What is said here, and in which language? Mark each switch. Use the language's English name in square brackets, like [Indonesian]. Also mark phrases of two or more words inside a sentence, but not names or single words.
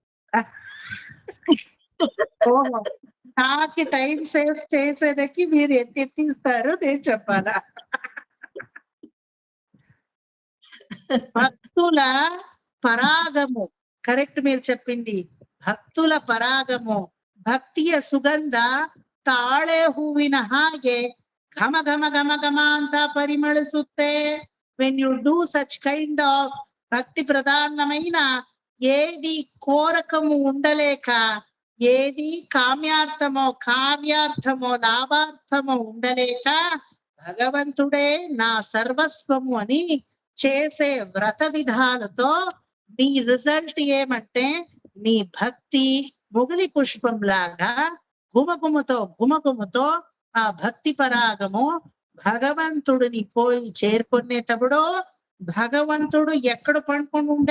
[Telugu] ఓహో, నాకు టైం సేవ్ చేసేదకి మీరు ఎత్తిస్తారు, నేను చెప్పాలా? భక్తుల పరాగము, కరెక్ట్ మీరు చెప్పింది. భక్తుల పరాగము, [Kannada] ಭಕ್ತಿಯ ಸುಗಂಧ ತಾಳೆ ಹೂವಿನ ಹಾಗೆ ಘಮ ಘಮ ಘಮ ಘಮ ಅಂತ ಪರಿಮಳಿಸುತ್ತೆ. [English] when you do such kind of [Telugu] భక్తి ప్రధానమైన ఏది కోరకము ఉండలేక, ఏది కామ్యార్థమో కావ్యార్థమో లాభార్థమో ఉండలేక భగవంతుడే నా సర్వస్వము అని చేసే వ్రత విధాలతో మీ రిజల్ట్ ఏమంటే మీ భక్తి మొగలి పుష్పం లాగా గుమగుమతో ఆ భక్తి పరాగము భగవంతుడిని పోయి చేరుకునేటప్పుడు, భగవంతుడు ఎక్కడ పండుకొని ఉండే?